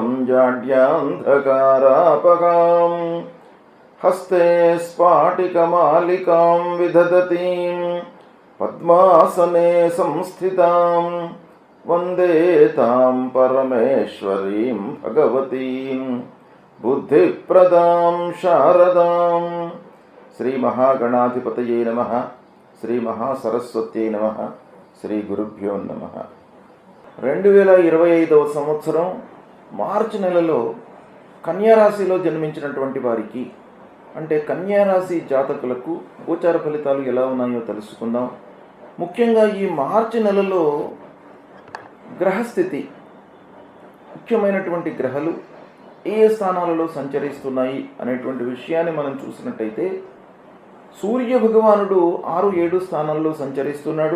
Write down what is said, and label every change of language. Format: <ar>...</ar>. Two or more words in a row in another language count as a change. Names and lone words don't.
<sa>जाड्यान्धकारापगां हस्ते स्फाटिकमालिकां विदधतीं पद्मासने संस्थितां वन्दे तां परमेश्वरीं भगवतीं बुद्धिप्रदां शारदां। श्री महागणाधिपतये नमः। श्री महासरस्वत्यै नमः। శ్రీ గురుభ్యో నమః.</sa> <te>2025వ సంవత్సరం మార్చి నెలలో కన్యారాశిలో జన్మించినటువంటి వారికి అంటే కన్యారాశి జాతకులకు గోచార ఫలితాలు ఎలా ఉన్నాయో తెలుసుకుందాం. ముఖ్యంగా ఈ మార్చి నెలలో గ్రహస్థితి, ముఖ్యమైనటువంటి గ్రహాలు ఏ స్థానాలలో సంచరిస్తున్నాయి అనేటువంటి విషయాన్ని మనం చూసినట్టయితే సూర్య భగవానుడు 6, 7 స్థానాల్లో సంచరిస్తున్నాడు.</te>